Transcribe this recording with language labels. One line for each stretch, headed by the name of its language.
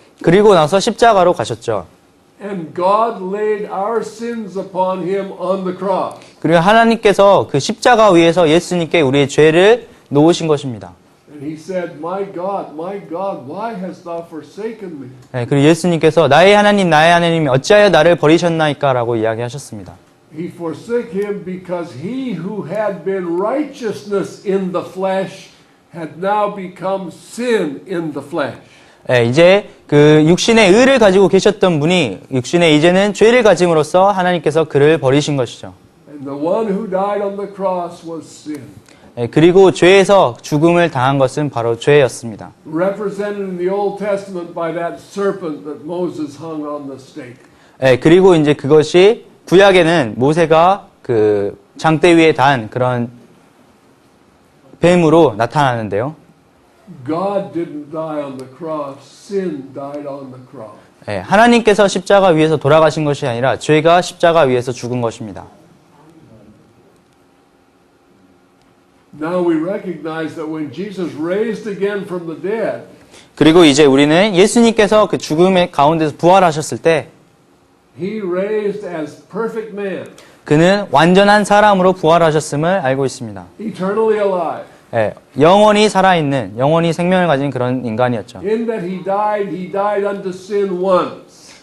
Korean: 그리고 나서 십자가로 가셨죠.
English: And God laid our sins upon Him on the cross.
Korean: 그리고 하나님께서 그 십자가 위에서 예수님께 우리의 죄를 놓으신 것입니다.
English: And He said, my God, why hast thou forsaken me?
Korean: 네, 그리고 예수님께서 나의 하나님이 어찌하여 나를 버리셨나이까라고 이야기하셨습니다.
English: He forsook Him because He who had been righteousness in the flesh had now become sin in the flesh.
Korean: 예, 이제 그 육신의 의를 가지고 계셨던 분이 육신의 이제는 죄를 가짐으로써 하나님께서 그를 버리신 것이죠.
English: And the one who died on the cross was sin.
Korean: 예, 그리고 죄에서 죽음을 당한 것은 바로 죄였습니다.
English: Represented in the Old Testament by that serpent that Moses hung on the stake.
Korean: 예, 그리고 이제 그것이 구약에는 모세가 그 장대 위에 단 그런 뱀으로 나타나는데요.
English: God didn't die on the cross. Sin died on the cross.
Korean: 예, 하나님께서 십자가 위에서 돌아가신 것이 아니라 죄가 십자가 위에서 죽은 것입니다.
English: Now we recognize that when Jesus raised again from the dead,
Korean: 그리고 이제 우리는 예수님께서 그 죽음의 가운데서 부활하셨을 때
English: He raised as perfect man,
Korean: 그는 완전한 사람으로 부활하셨음을 알고 있습니다.
English: eternally alive.
Korean: 예, 영원히 살아있는, 영원히 생명을 가진 그런 인간이었죠.
English: In that he died unto sin once.